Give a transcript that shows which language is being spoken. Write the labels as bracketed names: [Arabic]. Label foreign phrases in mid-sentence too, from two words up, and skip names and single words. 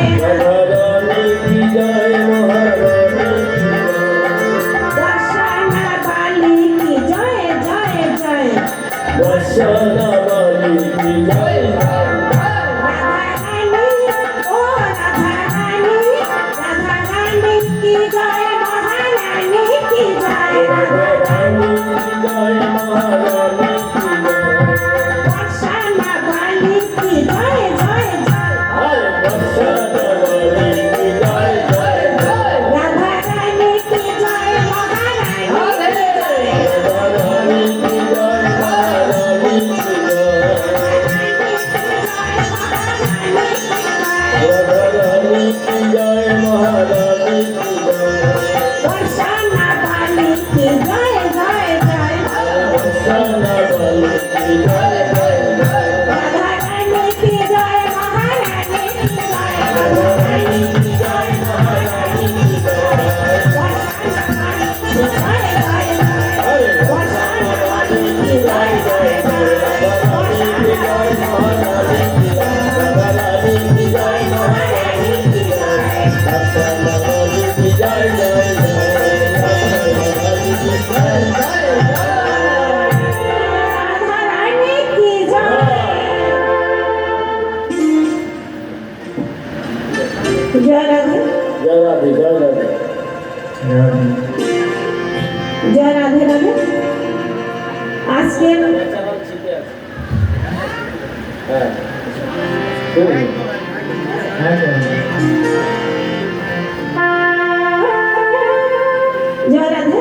[Hindi] राधारानी की जय महारानी दर्शन वाली की जय जय जय दर्शना बाली की जय राधा रानी ओ राधा रानी की जय महारानी की जय राधारानी की जय महारानी की जय दर्शन वाली की जय जय जय अरे दर्शना बाली की जय जय जय राधा रानी की जय महारानी की जय राधारानी की जय महारानी की जय राधारानी की जय महारानी की जय दर्शन वाली की जय जय जय दर्शना बाली की जय जय जय राधा रानी की जय महारानी की जय राधारानी की जय महारानी की जय अरे दर्शना बाली की जय जय जय राधारानी की जय महारानी की जय राधारानी की जय महारानी की जय दर्शना बाली की जय जय जय राधारानी की जय जय राधा रानी की जय जय राधे जय राधे जय राधे जय राधे राधे আজকের [Bangla] হ্যাঁ [Hindi] जय राधे